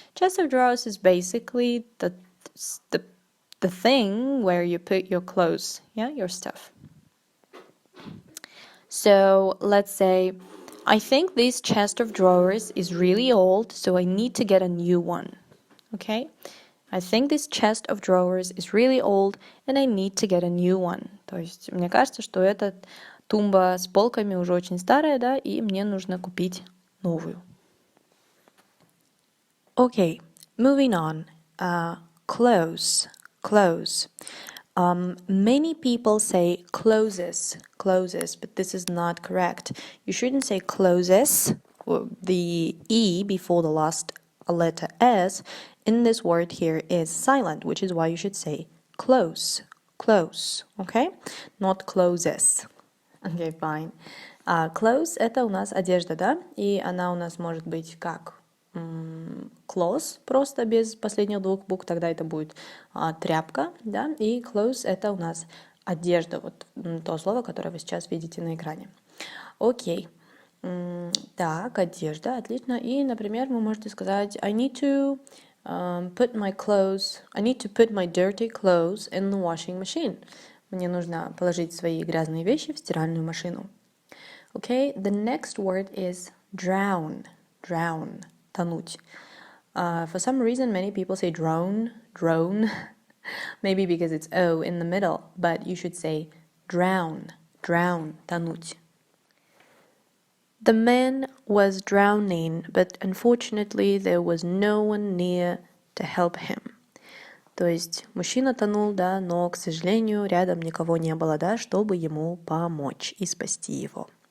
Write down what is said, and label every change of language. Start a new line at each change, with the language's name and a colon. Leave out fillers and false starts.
English: Chest of drawers is basically the thing where you put your clothes, yeah, your stuff. So let's say, I think this chest of drawers is really old, so I need to get a new one. Okay? I think this chest of drawers is really old, and I need to get a new one.
Russian: То есть, мне кажется, что эта тумба с полками уже очень старая, да, и мне нужно купить новую.
English: Okay, moving on. Close. Many people say closes, but this is not correct. You shouldn't say closes. The E before the last letter S in this word here is silent, which is why you should say close, okay? Not closes. Okay, fine.
Russian: Clothes — это у нас одежда, да? И она у нас может быть как clothes, просто без последних двух букв, тогда это будет тряпка, да? И clothes — это у нас одежда, вот то слово, которое вы сейчас видите на экране. Окей. Так, одежда, отлично. И, например, вы можете сказать
English: I need to put my dirty clothes in the washing machine.
Russian: Мне нужно положить свои грязные вещи в стиральную машину.
English: Okay, the next word is drown.
Russian: Тонуть.
English: For some reason, many people say drone. Maybe because it's O in the middle, but you should say drown,
Russian: тонуть.
English: The man was drowning, but unfortunately there was no one near to help him.
Russian: То есть мужчина тонул, да, но, к сожалению, рядом никого не было, да, чтобы ему помочь и спасти его.